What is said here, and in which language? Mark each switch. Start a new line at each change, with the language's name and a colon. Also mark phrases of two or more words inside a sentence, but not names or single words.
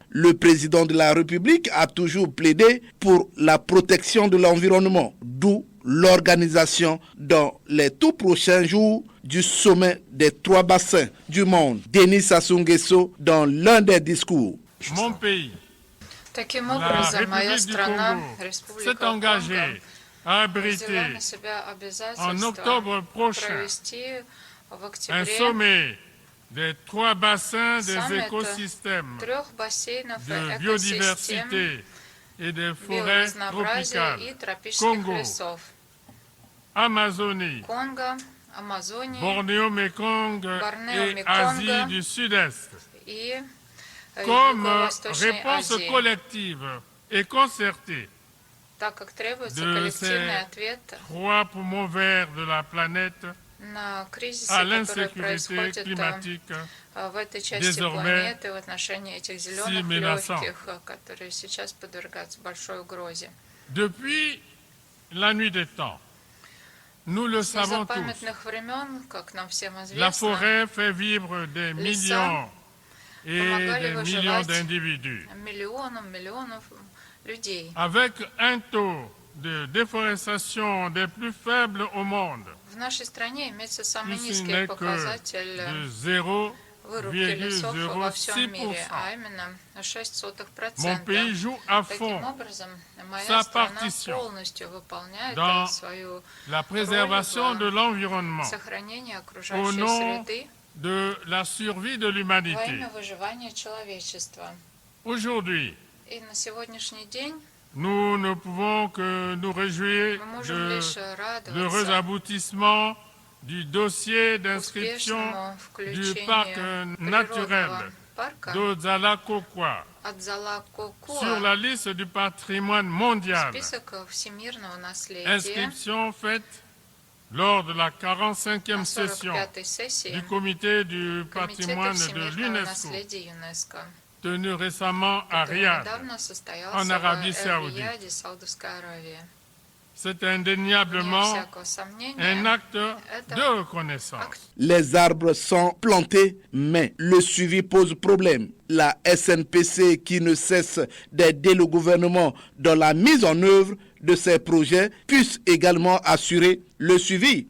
French: Le président de la République a toujours plaidé pour la protection de l'environnement, d'où l'organisation dans les tout prochains jours du sommet des 3 bassins du monde. Denis Sassou Nguesso dans l'un des discours. Mon pays,
Russian: Таким
French: la
Russian: образом, моя
French: République du
Russian: страна,
French: Congo,
Russian: Республика
French: s'est engagée
Russian: Конго,
French: à
Russian: взяла
French: abriter
Russian: на себя
French: en
Russian: обязательство
French: octobre prochain
Russian: провести в
French: un
Russian: октябре
French: sommet des 3 bassins des
Russian: саммит
French: écosystèmes
Russian: 3 бассейнов
French: de
Russian: экосистем
French: biodiversité et des forêts
Russian: биоразнообразия и
French: tropicales,
Russian: тропических
French: Congo,
Russian: лесов.
French: Amazonie,
Russian: Конго, Амазония
French: Bornéo-Mékong et
Russian: Bornéo-Mékong
French: Asie du Sud-Est.
Russian: и
French: Comme
Russian: Юго-Восточной
French: réponse
Russian: Азии.
French: collective et concertée
Russian: Так как требуется
French: de
Russian: коллективный
French: ces
Russian: ответ
French: 3 poumons verts de la planète
Russian: на кризисы,
French: à
Russian: которые
French: l'insécurité
Russian: происходят
French: climatique
Russian: в этой части
French: désormais
Russian: планеты в отношении этих
French: si
Russian: зеленых
French: menaçant.
Russian: легких, которые сейчас подвергаются большой угрозе.
French: Depuis la nuit des temps. Nous le
Russian: С
French: savons tous.
Russian: незапамятных времен, как нам всем
French: La
Russian: известно,
French: forêt fait vivre des millions et
Russian: помогали
French: des millions
Russian: выживать
French: d'individus.
Russian: миллионов людей.
French: Avec un taux de déforestation des plus faibles au monde,
Russian: В нашей стране имеется самый
French: qui
Russian: низкий
French: n'est que
Russian: показатель
French: de
Russian: вырубки лесов во всем мире, 0,06%. а именно
French: Mon 0,06%. pays joue à
Russian: Таким
French: fond
Russian: образом, моя
French: sa
Russian: страна
French: partition
Russian: полностью выполняет
French: dans
Russian: свою
French: la préservation de l'environnement
Russian: сохранение
French: au
Russian: окружающей
French: nom
Russian: среды
French: de la survie de
Russian: во
French: l'humanité.
Russian: имя выживания человечества.
French: Aujourd'hui,
Russian: И на сегодняшний день
French: nous ne pouvons que nous réjouir
Russian: мы можем
French: de
Russian: лишь
French: l'heureux
Russian: радоваться
French: aboutissement du dossier d'inscription
Russian: успешному
French: du parc
Russian: включению
French: naturel
Russian: природного парка
French: d'Ozala-Kokwa
Russian: Адзала-Кокуа
French: sur la liste du patrimoine mondial.
Russian: список всемирного наследия
French: Inscription faite lors de la
Russian: на
French: 45e session
Russian: 45-й сессии
French: du comité du
Russian: Комитета
French: patrimoine de
Russian: всемирного
French: l'UNESCO,
Russian: наследия ЮНЕСКО,
French: tenue récemment à
Russian: который
French: Riyad.
Russian: недавно состоялся
French: en Arabie
Russian: в
French: Saoudite.
Russian: Эр-Рияде, Саудовская Аравия.
French: C'est indéniablement
Russian: Вне всякого сомнения,
French: un acte
Russian: это
French: de reconnaissance. Les arbres sont plantés, mais le suivi pose problème. La SNPC, qui ne cesse d'aider le gouvernement dans la mise en œuvre de ces projets, puisse également assurer le suivi.